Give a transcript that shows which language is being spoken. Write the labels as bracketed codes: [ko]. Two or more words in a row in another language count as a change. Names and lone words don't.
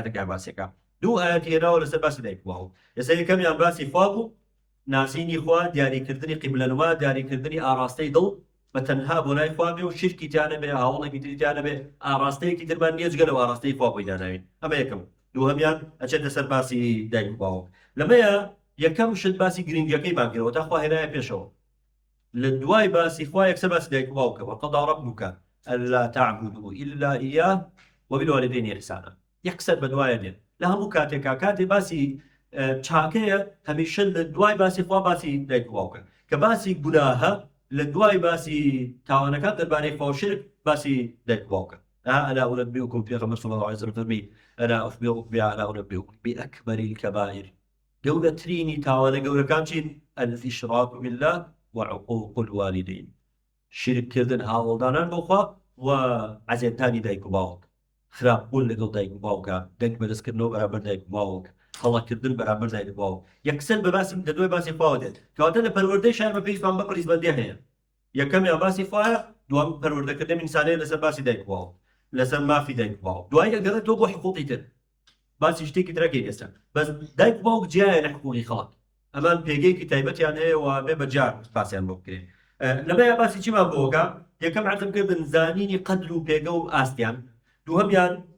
[ckb] لە ئاەتەکە باسیەکە دوو ئاەتی هێناوە لەسەر باسی دایک باوک یەسەر یەکەمیان باسی خوا بوو ناسینی خوا دیاریکردنی قیبلەنما دیاریکردنی ئاراستەی دڵ بە تەنها بۆ لای خوا بێ و شیرکی تیانە بێ هاوڵێکی تریانە بێ ئاراستەیەکی ترمان نییە جگە لەو ئاراستەی خوا بۆی داناوین ئەمە یەکەم دووهەمیان ئەچێت لەسەر باسی دایک و باوک لەمەیە یەکەم شت باسی گرنگەکەی بانکرەوە تا خوا هێنایە پێشەوە لە دوای باسی خوا یەکسەر باسی دایک و باوکە [ar] وقضى ربك ألا تعبدوا إلا إياه وبالوالدين إحسانا [ckb] یەکسەر بە دوایە دێن لە هەموو کاتێکا کاتێ باسی چاکەیە هەمیشە لە دوای باسی خوا باسی دایک و باوکە کە باسی گوناهە لە دوای باسی تاوانەکان دەربارەی خوا و شرک باسی دایک و باوکە [ar] ألا أنبئكم [ckb] پێغەمبەر [ar] صلی الله عليه وسلم [ckb] فەرمی [ar] ألا أخبركم ألا أنبئكم بأكبر الكبائر [ckb] گەورەترینی تاوانە گەورەکان چین [ar] الإشراك بالله وعقوق الوالدين [ckb] شرککردن هاوڵدانان بۆخوا و عەزێتانی دایک و باوک خراپبوون لەگەڵ دایک و باوکە دەنگ بەدەستکردنەوە بەرامبەر دایک و باوک هەڵەکردن بەرامبەر دایک و باوک یەکسەر بە باسی لە دوای باسی خواوە دێت کەواتە لە پەروەردەی شار بە پێیمان بە پڕیزبەندی هەیە یەکەمیان باسی خوایە دوام پەروەردەکردنی ئینسانەیە لەسەر باسی دایک و باوک لەسەر مافی دایک و باوک دوای ئەگەڕێتەوە بۆ حقوقی تر باسی شتێکی ترەکەی ئێستا بەس دایک و باوک جیایە لە حقوقی خەڵک ئەمان پێگەیەکی تایبەتیان هەیە و بێ بەجار باسییان بۆ بکرێت لەمەیە باسی چیمان بۆکە یەکەم عەزمکردن زانینی قەدر و پێگە و ئاستیان دووهەمیان